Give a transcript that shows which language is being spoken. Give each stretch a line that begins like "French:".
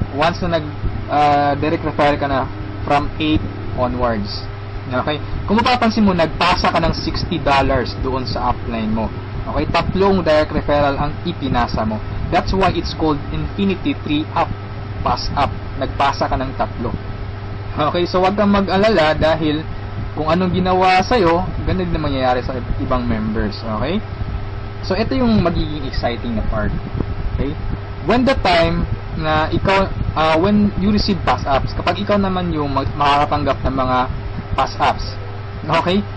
English: Once na direct referral ka na from 8 onwards. Okay?
Filipino: Kung mapapansin mo, nagpasa ka ng $60 doon sa upline mo. Okay, tatlong direct referral ang ipinasa mo.
English: That's why it's called Infinity 3 Up, Pass Up.
Filipino: Nagpasa ka ng tatlo. Okay, so wag kang mag-alala dahil kung anong ginawa sa'yo, ganun din mangyayari sa ibang members. Okay? So, ito yung magiging exciting na part. Okay? When the time na ikaw,
English: when you receive pass ups,
Filipino: kapag ikaw naman yung makakatanggap ng mga pass ups. Okay?